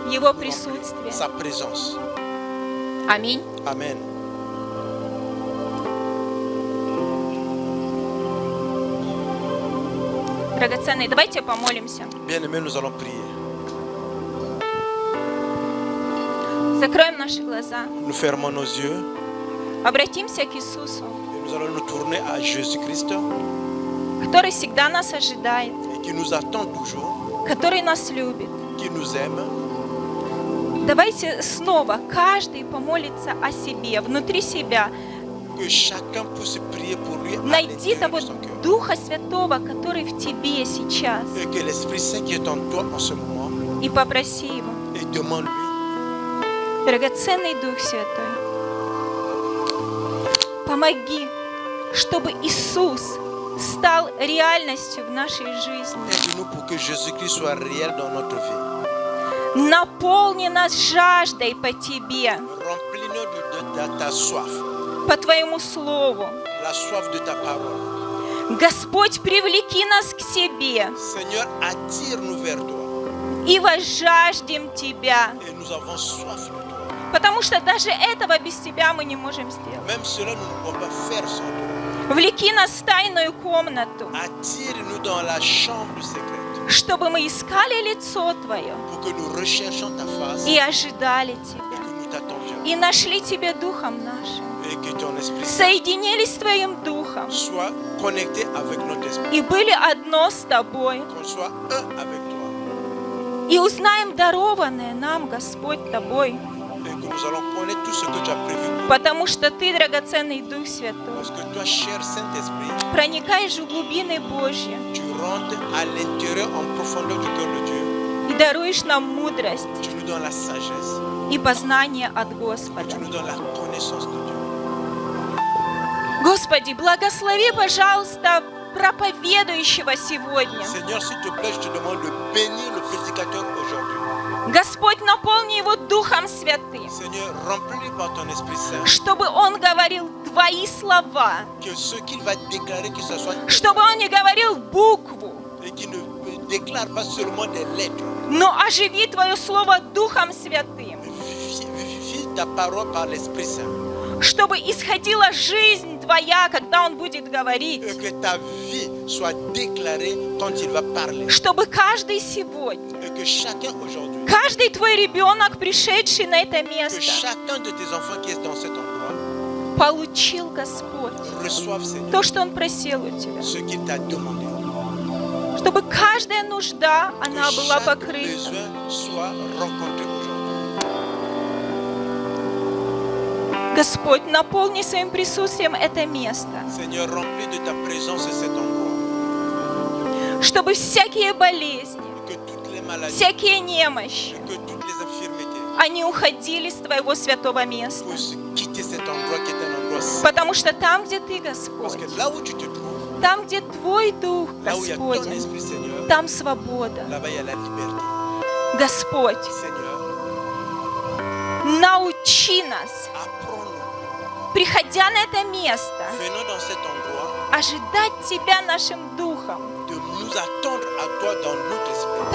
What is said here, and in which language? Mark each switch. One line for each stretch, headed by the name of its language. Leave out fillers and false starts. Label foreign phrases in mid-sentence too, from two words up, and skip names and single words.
Russian: Его
French: nous remplit,
Russian: присутствие.
French: sa présence.
Russian: Аминь.
French: Amen.
Russian: Драгоценные, давайте помолимся.
French: Bien-aimés, nous allons prier.
Russian: Закроем наши глаза.
French: Nous fermons nos yeux
Russian: Обратимся к Иисусу,
French: et nous allons nous tourner à Jésus-Christ
Russian: который всегда нас ожидает,
French: et qui nous attend toujours,
Russian: который нас любит.
French: qui nous aime.
Russian: Давайте снова каждый помолится о себе, внутри себя.
French: Que chacun puisse prier pour lui à
Russian: Найди
French: l'intérieur
Russian: того
French: de son cœur.
Russian: Духа Святого, который в тебе сейчас,
French: Et que l'Esprit Saint qui est en toi en ce moment,
Russian: и попроси Его.
French: et demande-lui,
Russian: Драгоценный Дух Святой, помоги, чтобы Иисус стал реальностью в нашей жизни.
French: aide-nous pour que Jésus-Christ soit réel dans notre vie.
Russian: Наполни нас жаждой по Тебе,
French: Remplis-nous de ta soif,
Russian: по Твоему Слову.
French: la soif de ta parole.
Russian: Господь, привлеки нас к себе
French: Seigneur, attire-nous vers toi.
Russian: и возжаждем Тебя,
French: Et nous avons soif de toi.
Russian: потому что даже этого без Тебя мы не можем сделать.
French: Même cela, nous ne pouvons pas faire sans toi.
Russian: Влеки нас в тайную комнату,
French: Attire-nous dans la chambre secrète
Russian: чтобы мы искали лицо Твое
French: pour que nous recherchions ta face
Russian: и ожидали
French: et
Russian: Тебя,
French: que nous t'attendions.
Russian: и нашли Тебя Духом нашим,
French: Et que ton Esprit Saint
Russian: соединились с Твоим Духом
French: soit connecté avec notre esprit.
Russian: и были одно с Тобой.
French: Qu'on soit un avec toi.
Russian: И узнаем дарованное нам, Господь, Тобой,
French: Et que nous allons connaître tout ce que tu as prévu pour nous.
Russian: потому что Ты, драгоценный Дух Святой,
French: Parce que toi, cher Saint-Esprit,
Russian: проникаешь в глубины Божьи
French: tu rentres à l'intérieur en profondeur du cœur de Dieu.
Russian: и даруешь нам мудрость
French: Tu nous donnes la sagesse.
Russian: и познание от
French: Et
Russian: Господа.
French: tu nous donnes la connaissance de Dieu.
Russian: Господи, благослови, пожалуйста, проповедующего сегодня.
French: Seigneur, s'il te plaît, je te demande de bénir le prédicateur aujourd'hui.
Russian: Господь, наполни его Духом Святым,
French: Seigneur, remplis-le par ton Esprit Saint.
Russian: чтобы он говорил Твои слова,
French: Que ce qu'il va déclarer, que ce soit
Russian: чтобы он не говорил букву,
French: et qu'il ne déclare pas seulement des lettres.
Russian: но оживи Твое Слово Духом Святым,
French: Vivifie ta parole par l'Esprit Saint.
Russian: чтобы исходила жизнь Твоя, когда он будет говорить,
French: Et que ta vie soit déclarée quand il va parler.
Russian: чтобы каждый сегодня,
French: Et que chacun aujourd'hui,
Russian: каждый Твой ребенок, пришедший на это
French: que
Russian: место,
French: chacun de tes enfants qui est dans cet endroit
Russian: получил, Господь,
French: reçoive, Seigneur,
Russian: то, что он просил у Тебя,
French: ce qu'il t'a demandé.
Russian: чтобы каждая нужда,
French: Que
Russian: она была
French: chaque
Russian: покрыта.
French: besoin soit rencontré aujourd'hui.
Russian: Господь, наполни своим присутствием это место,
French: Seigneur, remplis de ta présence cet endroit.
Russian: чтобы всякие болезни,
French: Que toutes les maladies,
Russian: всякие немощи,
French: que toutes les infirmités
Russian: они уходили с Твоего святого места.
French: puissent quitter cet endroit qui est un endroit saint.
Russian: Потому что там, где Ты,
French: Parce
Russian: Господь,
French: que là où tu te trouves,
Russian: там, где Твой Дух,
French: là où il y a ton
Russian: Господь,
French: Esprit, Seigneur,
Russian: там свобода.
French: là-bas il y a la liberté.
Russian: Господь,
French: Seigneur,
Russian: научи нас,
French: apprends-nous,
Russian: приходя на это место,
French: venons dans cet endroit,
Russian: ожидать Тебя нашим Духом,
French: de nous attendre à toi dans notre esprit.